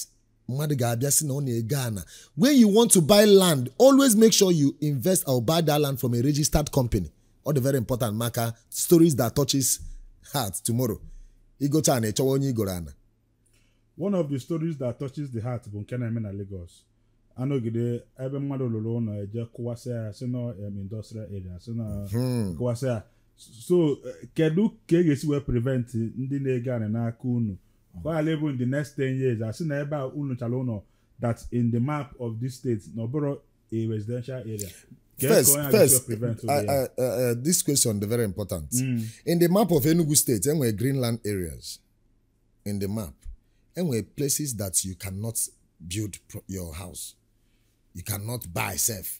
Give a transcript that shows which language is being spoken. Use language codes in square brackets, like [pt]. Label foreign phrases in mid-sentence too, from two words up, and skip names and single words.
[en] When you want to buy land, always make sure you invest or buy that land from a registered company. Or the very important marker, stories that touches heart tomorrow. One of the stories that touches the heart [ig] bụ nke na-eme na Lagos. Anọgide ebe mmadụ lụrụ ụlọ eje kụwasị ya si na [en] industrial area [ig] si na kụwasị ya. So kedu ka e ga-esi wee prevent ndị na-ego anị n'aka unu ka ọ ghara [en] in the next 10 years [ig] asị na ebe a unu chara ụlọ [en] that in the map of this state [ig] na ọ bụrụ [en] a residential area. First, this question is very important. In the map of Enugu State, there were greenland areas in the map. And were places that you cannot build your house. You cannot buy safe.